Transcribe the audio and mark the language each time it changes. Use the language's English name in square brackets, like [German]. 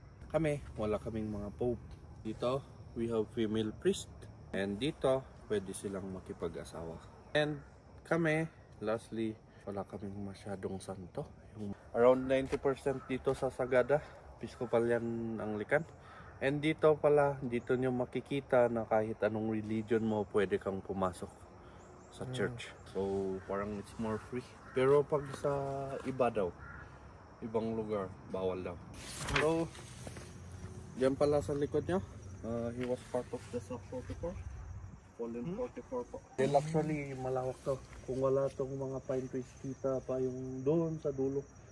[Filipino] Kami, wala kaming mga pope. [English] Dito, we have female priest. [Filipino] And dito, pwede silang makipag-asawa. And kami, lastly, wala kaming masyadong santo. Yung around 90% dito sa Sagada, Episcopalian Anglican. And dito pala, dito nyo makikita na kahit anong religion mo, pwede kang pumasok sa church. So, parang [English] it's more free. [Filipino] Pero pag sa iba daw, ibang lugar, bawal daw. [English] So, [Filipino] diyan pala sa likod nyo, [English] he was part of the Sub 44. [Filipino] Fallen 44 po. Well, actually, malawak to. Kung wala tong mga pine trees, kita pa yung doon sa dulo.